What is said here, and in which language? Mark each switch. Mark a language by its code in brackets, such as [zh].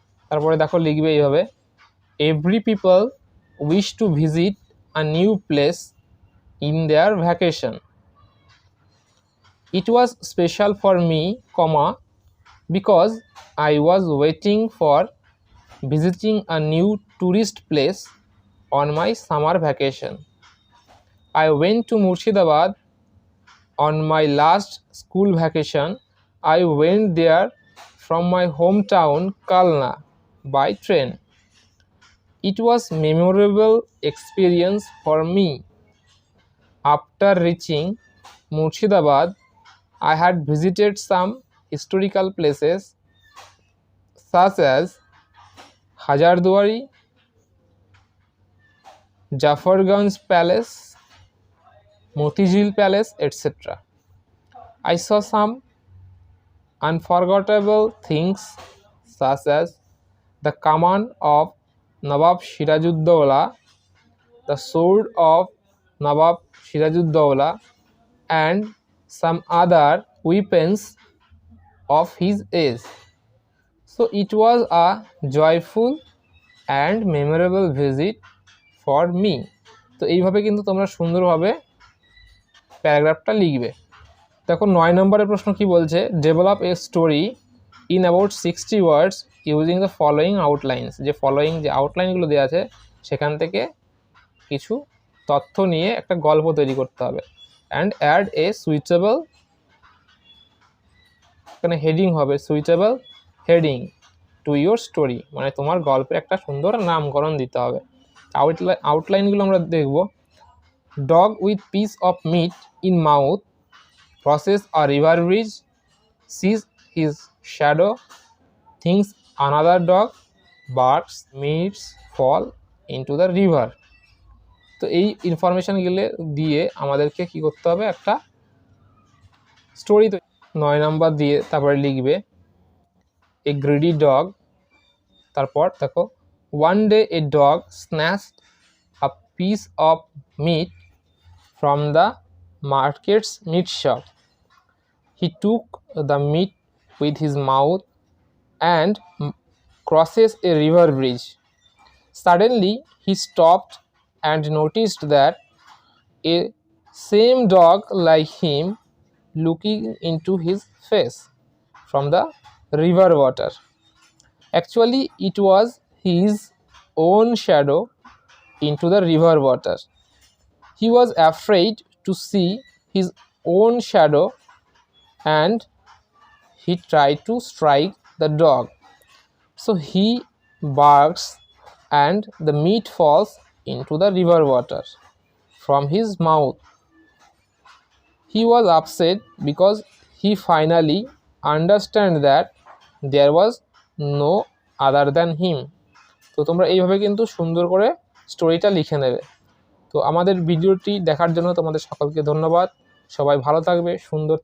[bn] তারপরে দেখো লিখবে এইভাবে, [en] Every people wish to visit a new place in their vacation. It was special for me, comma, because I was waiting for visiting a new tourist place on my summer vacation. I went to Murshidabad on my last school vacation. I went there from my hometown Kalna by train. It was memorable experience for me. After reaching Murshidabad, I had visited some historical places such as Hajarduari, Jafarganj Palace, Motijil Palace, etc. I saw some unforgettable things such as the command of Nawab Sirajuddaulah, the sword of Nawab Sirajuddaulah, and some other weapons of his age. So it was a joyful and memorable visit for me. [bn] তো এইভাবে কিন্তু তোমরা সুন্দরভাবে প্যারাগ্রাফটা লিখবে। দেখো 9 নম্বরের প্রশ্ন কি বলছে, [en] Develop a story in about 60 words using the following outlines. [bn] যে ফলোয়িং যে আউটলাইনগুলো দেওয়া আছে সেখান থেকে কিছু তথ্য নিয়ে একটা গল্প তৈরি করতে হবে। [en] and add a suitable, [bn] এখানে হেডিং হবে [en] suitable heading to your story, [bn] মানে তোমার গল্পের একটা সুন্দর নামকরণ দিতে হবে। আউটলাইনগুলো আমরা দেখব। [en] Dog with piece of meat in mouth crosses a river bridge, sees his shadow, thinks another dog barks, meets fall into the river. [bn] তো এই ইনফরমেশনগুলো দিয়ে আমাদেরকে কি করতে হবে, একটা স্টোরি 9 নম্বর দিয়ে তারপরে লিখবে [en] A greedy dog. [bn] তারপর দেখো, [en] One day a dog snatched a piece of meat from the markets meat shop. He took the meat with his mouth and crosses a river bridge. Suddenly, he stopped and noticed that a same dog like him looking into his face from the river water. Actually, it was his own shadow into the river water. He was afraid to see his own shadow and he tried to strike the dog. So he barks and the meat falls into the river water from his mouth. He was upset because he finally understood that there was no other than him. [bn] তো তোমরা এইভাবে কিন্তু সুন্দর করে স্টোরিটা লিখে নেবে। তো আমাদের ভিডিওটি দেখার জন্য তোমাদের সকলকে ধন্যবাদ। সবাই ভালো থাকবে, সুন্দর